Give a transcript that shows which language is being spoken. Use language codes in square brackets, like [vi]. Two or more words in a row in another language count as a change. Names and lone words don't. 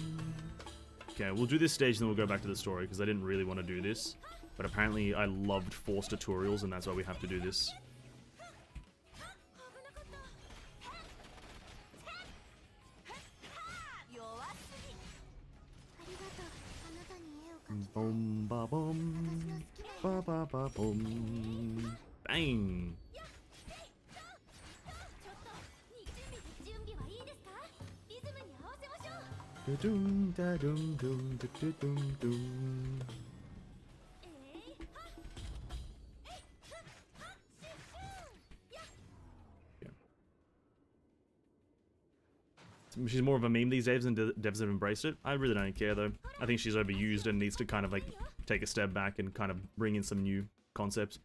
[en] Okay, we'll do this stage and then we'll go back to the story, because I didn't really want to do this. But apparently I loved Force tutorials, and that's why we have to do this. Boom, ba, boom. Ba, ba, ba, boom. Bang! Da-doom, da-doom, doom, da-doom, doom. Yeah. She's more of a meme these days, and devs have embraced it. I really don't care, though. I think she's overused and needs to kind of, like, take a step back and kind of bring in some new concepts.